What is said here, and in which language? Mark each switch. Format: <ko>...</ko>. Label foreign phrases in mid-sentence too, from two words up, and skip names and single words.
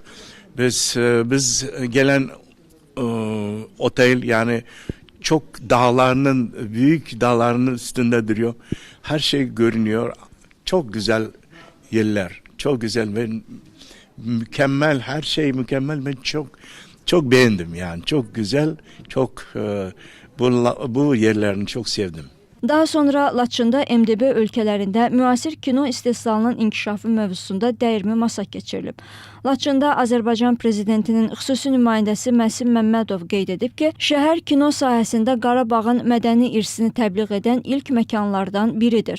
<tr>Biz gelen otel yani çok dağlarının büyük dağlarının üstünde duruyor. Her şey görünüyor. Çok güzel yerler. Çok güzel ve mükemmel, her şey mükemmel. Ben çok beğendim yani. Çok güzel, çok bu yerlerini çok sevdim.</tr> <az>Daha sonra Laçında MDB ölkələrində müasir kino istehsalının inkişafı mövzusunda dəyirmi masa keçirilib. Laçında Azərbaycan Prezidentinin xüsusi nümayəndəsi Məsim Məmmədov qeyd edib ki, şəhər kino sahəsində Qarabağın mədəni irsini təbliğ edən ilk məkanlardan biridir.</az>